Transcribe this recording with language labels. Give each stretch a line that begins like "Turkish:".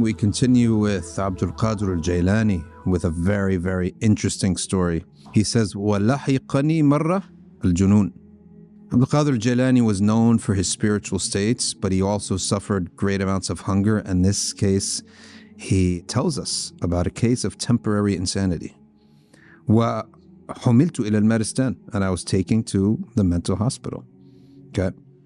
English: We continue with Abdul Qadir al-Jilani with a very, very interesting story. He says,
Arabic: وَلَحِقَنِي مَرَّةً الْجُنُونَ.
English: Abdul Qadir al-Jilani was known for his spiritual states, but he also suffered great amounts of hunger. In this case, he tells us about a case of temporary insanity.
Arabic: وَحُمِلْتُ إِلَى الْمَرِسْتَانِ,
English: and I was taken to the mental hospital. Okay.